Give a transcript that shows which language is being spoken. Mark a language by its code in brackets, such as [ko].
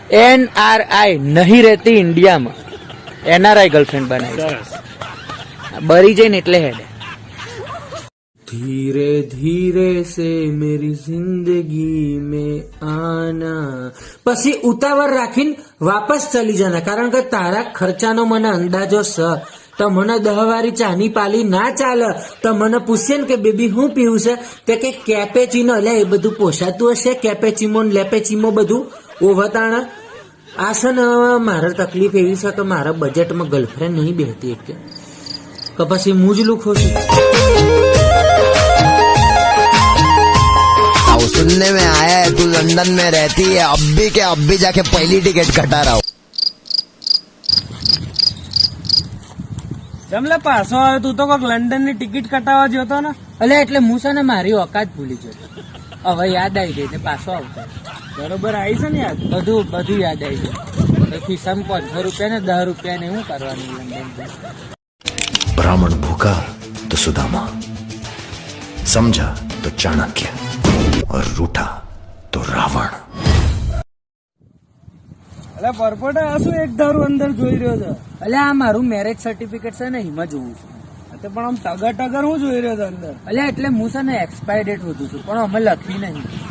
[gu] NRI નહીં રહેતી ઇન્ડિયામાં, એનઆરઆઈ ગર્લફ્રેન્ડ બનાવી. સરસ. બરી જઈને એટલે હેડે. [hi] धीरे धीरे से मेरी जिंदगी में आना, [gu] પછી ઉતાવળ રાખીને [hi] વાપસ ચલી જના, [gu] કારણ કે તારા ખર્ચાનો મને અંદાજો છે. તો મને 10 વારી ચાની પાલી ના ચાલે. તો મને પૂછશે ને કે બેબી હું પીવું છે, તે કે કેપેચીનો. એટલે એ બધું પોસાતું હશે, કેપેચીમો ને લેપેચીમો બધું ઓવતાણ. આ છે ને મારે તકલીફ એવી છે કે મારા બજેટમાં ગર્લફ્રેન્ડ નહીં બેહતી એક કે પછી હું જ લુખો છું. [hi] सुनने में आया है तू लंदन में रहती है, अब भी जाके पहली टिकट कटा रहा हूँ. [gu] જમલે પાછો આવ્યો તું તો કોક લંડન ની ટિકિટ કટાવવા જતો ને. એટલે એટલે હું છે ને મારી ઓકાત ભૂલી ગયો. હવે યાદ આવી ગઈ, પાછો આવતો. બરોબર આવી છે ને યાદ? બધું યાદ આવી ગયું. ખિસ્સામાં 500 રૂપિયા ને 10 રૂપિયા ને શું કરવાનું લંડન. [hi] ब्राह्मण भूखा तो सुदामा, समझा तो चाणक्य, और रूठा तो रावण. [gu] એટલે પરપોટા આ શું એક ધારું અંદર જોઈ રહ્યો છે? એટલે આ મારું મેરેજ સર્ટિફિકેટ છે ને એમાં જોઉં છું. તો પણ આમ ટગર હું જોઈ રહ્યો છે અંદર? એટલે હું છે ને એક્સપાયર ડેટ વધુ છું, પણ અમે લખી નહીં.